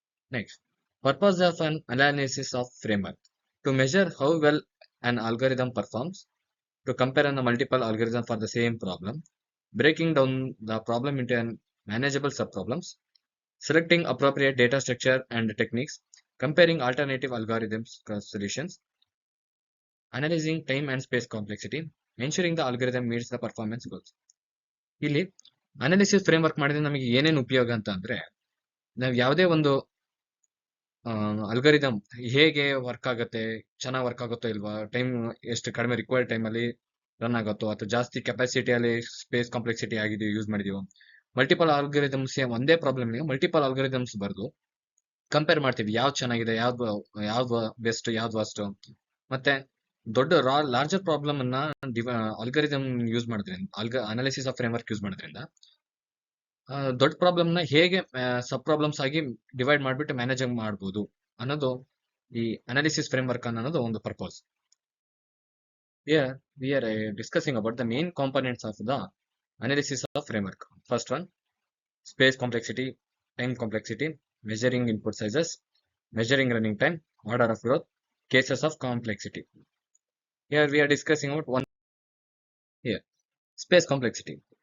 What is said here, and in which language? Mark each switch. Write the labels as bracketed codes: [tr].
[en] Next, purpose of an analysis of framework. To measure how well an algorithm performs, to compare on the multiple algorithms for the same problem, breaking down the problem into manageable subproblems, selecting appropriate data structure and techniques, comparing alternative algorithms solutions, analyzing time and space complexity, ensuring the algorithm meets the performance goals. [kn] ಇಲ್ಲಿ analysis framework ಮಾಡಿದ್ರೆ ನಮಗೆ ಏನೇನು ಉಪಯೋಗ ಅಂತ ಅಂದ್ರೆ ನಾವು ಯಾವುದೇ ಒಂದು ಅಲ್ಗಾರಿದಮ್ ಹೇಗೆ ವರ್ಕ್ ಆಗುತ್ತೆ, ಚೆನ್ನಾಗಿ ವರ್ಕ್ ಆಗುತ್ತೋ ಇಲ್ವಾ, ಟೈಮ್ ಎಷ್ಟು ಕಡಿಮೆ ರಿಕ್ವೈರ್ಡ್ ಟೈಮ್ ಅಲ್ಲಿ ರನ್ ಆಗುತ್ತೋ ಅಥವಾ ಜಾಸ್ತಿ ಕೆಪಾಸಿಟಿಯಲ್ಲಿ ಸ್ಪೇಸ್ ಕಾಂಪ್ಲೆಕ್ಸಿಟಿ ಆಗಿದೆ ಯೂಸ್ ಮಾಡಿದೀವೋ, ಮಲ್ಟಿಪಲ್ ಆಲ್ಗರಿದಮ್ಸ್ ಒಂದೇ ಪ್ರಾಬ್ಲಮ್ ಮಲ್ಟಿಪಲ್ ಆಲ್ಗರಿದಮ್ಸ್ ಬರ್ದು ಕಂಪೇರ್ ಮಾಡ್ತೀವಿ ಯಾವ್ದು ಚೆನ್ನಾಗಿದೆ, ಯಾವ್ದು ಬೆಸ್ಟ್, ಯಾವ್ದು ವರ್ಸ್ಟ್. ಮತ್ತೆ ದೊಡ್ಡ ಲಾರ್ಜರ್ ಪ್ರಾಬ್ಲಮ್ ಅನ್ನ ಆಲ್ಗರಿದಮ್ ಯೂಸ್ ಮಾಡೋದ್ರಿಂದ, ಅನಾಲಿಸಿಸ್ ಆಫ್ ಫ್ರೇಮ್ವರ್ಕ್ ಯೂಸ್ ಮಾಡೋದ್ರಿಂದ ದೊಡ್ಡ ಪ್ರಾಬ್ಲಮ್ ನ ಹೇಗೆ ಸಬ್ ಪ್ರಾಬ್ಲಮ್ಸ್ ಆಗಿ ಡಿವೈಡ್ ಮಾಡ್ಬಿಟ್ಟು ಮ್ಯಾನೇಜ್ ಮಾಡ್ಬೋದು ಅನ್ನೋದು ಈ ಅನಾಲಿಸಿಸ್ ಫ್ರೇಮ್ವರ್ಕ್ ಅನ್ನೋದು ಒಂದು purpose. [en] Here we are discussing about the main components of the analysis of framework. First one, space complexity, time complexity, measuring input sizes, measuring running time, order of growth, cases of complexity. Here we are discussing about one. Here, space complexity.